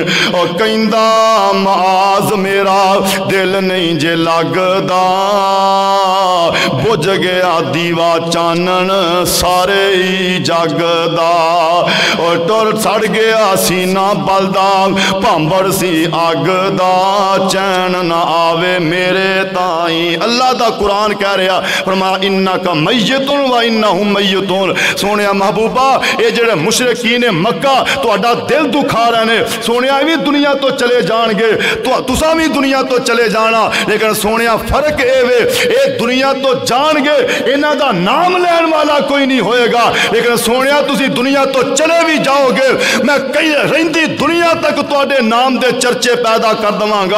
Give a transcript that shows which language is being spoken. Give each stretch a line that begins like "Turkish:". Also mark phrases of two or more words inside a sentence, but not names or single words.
Punjabi: ਔਰ ਕਹਿੰਦਾ ਮਾਜ ਮੇਰਾ ਦਿਲ ਨਹੀਂ ਜੇ ਲਗਦਾ, ਬੁਝ ਗਿਆ ਦੀਵਾ ਚਾਨਣ ਸਾਰੇ ਹੀ ਜਗਦਾ। ਔਰ ਟੁਰ ਸੜ ਗਿਆ ਸੀਨਾ ਬਲਦਾ ਭਾਂਬੜ ਸੀ ਅੱਗ ਦਾ, ਚੈਨ ਨਾ ਆਵੇ ਮੇਰੇ ਤਾਈਂ। ਅੱਲਾਹ ਦਾ ਕੁਰਾਨ ਕਹਿ ਰਿਹਾ ਫ਼ਰਮਾ
Arabic: إنك ميت وإنهم ميتون.
Punjabi: ਸੋਨਿਆ ਮਹਿਬੂਬਾ ਇਹ ਜਿਹੜੇ ਮੁਸ਼ਰਿਕੀਨ ਨੇ ਮੱਕਾ ਤੁਹਾਡਾ ਦਿਲ ਦੁਖਾ ਰਹੇ ਨੇ, ਸੋਨਿਆ ਭੀ ਦੁਨੀਆ ਤੋਂ ਚਲੇ ਜਾਣਗੇ, ਤੋ ਤੁਸਾਂ ਭੀ ਦੁਨੀਆ ਤੋਂ ਚਲੇ ਜਾਣਾ, ਲੇਕਿਨ ਸੋਨਿਆ ਫ਼ਰਕ ਏ ਵੇ ਇਹ ਦੁਨੀਆ ਤੋਂ ਜਾਣਗੇ ਇਨ੍ਹਾਂ ਦਾ ਨਾਮ ਲੈਣ ਵਾਲਾ ਕੋਈ ਨਹੀਂ ਹੋਏਗਾ, ਲੇਕਿਨ ਸੋਨਿਆ ਤੁਸੀਂ ਦੁਨੀਆ ਤੋਂ ਚਲੇ ਭੀ ਜਾਓਗੇ ਮੈਂ ਕਈ ਰਹਿੰਦੀ ਦੁਨੀਆ ਤੱਕ ਤੁਹਾਡੇ ਨਾਮ ਦੇ ਚਰਚੇ ਪੈਦਾ ਕਰ ਦਵਾਂਗਾ।